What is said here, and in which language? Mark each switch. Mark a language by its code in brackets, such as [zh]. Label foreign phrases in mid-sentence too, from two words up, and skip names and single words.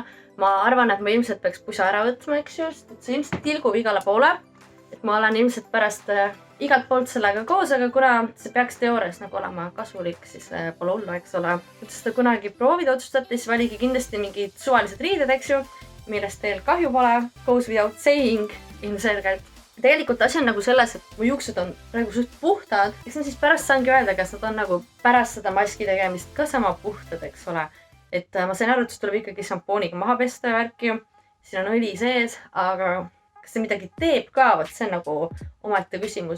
[et] Ma arvan, et ma ilmselt peaks pusa ära võtma, eks just. Et see ilmselt tilgub igale poole. Et ma olen ilmselt pärast igalt poolt sellega koos, aga kuna see peaks teoorias nagu olema kasulik, siis pole hullu, eks ole. Et seda kunagi proovida otsustate, siis valigi kindlasti mingid suvalised riided, eks ju, millest teil kahju pole. [en] Goes without saying, [et] ilmselgelt. Tegelikult asi on nagu selles, et mu juuksed on praegu suht puhtad. Eks ma siis pärast saangi öelda, kas nad on nagu pärast seda maski tegemist ka sama puhtad, eks ole. Et ma sain aru, et tuleb ikkagi šampooniga maha pesta ja värki. Siin on õli sees, aga kas see midagi teeb ka, võt see on nagu omaette küsimus.